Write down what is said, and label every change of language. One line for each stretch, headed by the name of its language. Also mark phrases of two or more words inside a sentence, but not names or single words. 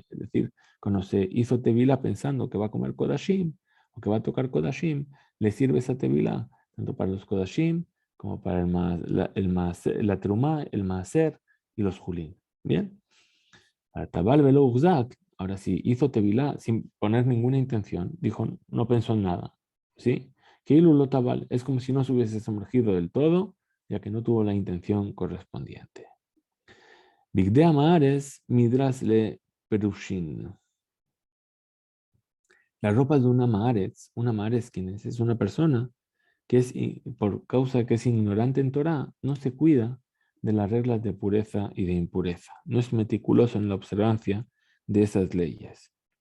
Spanish: Es decir, cuando se hizo tevila pensando que va a comer kodashim o que va a tocar kodashim, le sirve esa tevila tanto para los kodashim como para la terumá, el maaser y los julín. ¿Bien? Para
Hebrew: טבל ולא הוחזק,
Spanish: ahora sí, hizo tevilá sin poner ninguna intención, dijo, no pensó en nada, ¿sí? Que lo tabal es como si no se hubiese sumergido del todo, ya que no tuvo la intención correspondiente.
Hebrew: בגדי עם הארץ מדרס לפרושים.
Spanish: La ropa de una Maaretz, ¿quién es? Es una persona que es, por causa de que es ignorante en Torah, no se cuida de las reglas de pureza y de impureza. No es meticuloso en la observancia de esas leyes.